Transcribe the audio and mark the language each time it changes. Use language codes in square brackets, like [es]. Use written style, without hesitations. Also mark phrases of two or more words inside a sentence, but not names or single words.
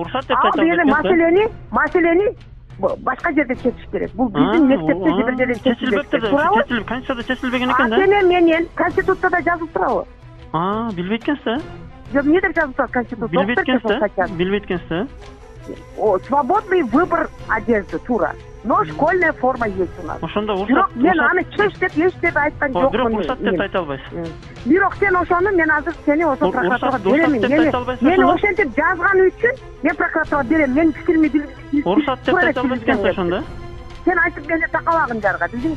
[ky] Ал бери маселени башка жерде чечиш керек. Бул биздин мектепте бир жерде чечилбек. Чечилип, конституцияда чечилбеген экен да. Менен конституцияда жазылып турабы? Билбейт экенсиз. Жок, эмне деп жазылып турат конституцияда? Билбейт экенсиз. [ru] Свободный выбор одежды, тура. Но школьная форма есть у нас. [ky] Ошондо уруксат. Мен аны чеч деп эч деп айткан жокмун. Бирок уруксат деп айта албайсыз. Бирок сен ошону мен азыр сени ошо прокуратурага беремин. Мен ошентип жазган үчүн мен прокуратурага берем. Мен пикиримди билдирим. Уруксат деп айта албайсыз экенсиз ошондо. Сен айтып келе такалагын жарга, билдиңби?